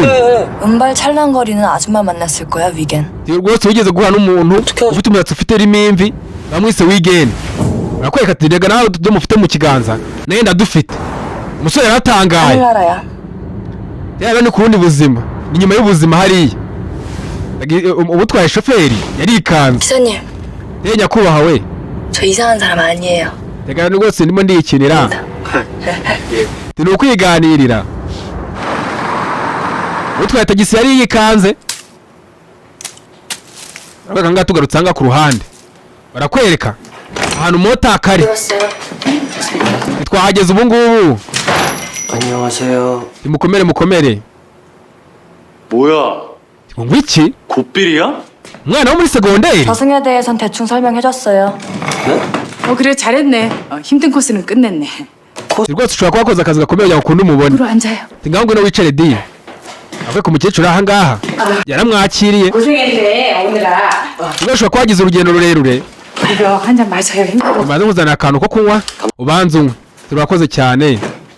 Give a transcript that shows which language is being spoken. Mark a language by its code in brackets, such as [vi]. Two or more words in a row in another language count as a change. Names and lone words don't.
[ko] 은발 찰랑거리는 아줌마 만났을 거야 위겐. [rw] rwose wigeze guhura n'umuntu ufite umusatsi ufite irimo imvi bamwise Wigeni barakwereka ati rega nawe ibyo mufite mu kiganza nawe ndadufite umusore yaratangaye [ko] 하늘나라야. [rw] rero ni ku rundi buzima ni nyuma y'ubuzima hariya ubutwaye shoferi yarikanze [ko] 기사님, [rw] rero nyakubahwa we [ko] 저 이상한 사람 아니에요. [rw] reka rwose ndimo ndiyikinira ni ukwiganirira utwaye tagisi yari yikanze urabona ngaha tugarutse aha ku ruhande barakwereka ahantu mota kari twahageze ubu ngubu [ko] 안녕하세요. [rw] mukomere [ko] 뭐야? [rw] ngo iki [ko] 곱빌이야? [rw] umwana wo muri segonderi [ko] 저승에 대해선 대충 설명해줬어요. 그래 잘했네. 힘든 코스는 끝냈네. [rw] rwose ushobora kuba wakoze akazi gakomeye kugira ngo ukunde umubone [ko] 으로 앉아요. [rw] ngaho ngwino wicare di avuye ku mukecuru aha ngaha yaramwakiriye [ko] 고생했네 오늘아. [rw] rwose ushobora kuba wagize urugendo rurerure [ko] 이거 한 잔 마셔요. 힘들어. [rw] umaze kuzana akantu ko kunywa ubanza unywe turakoze cyane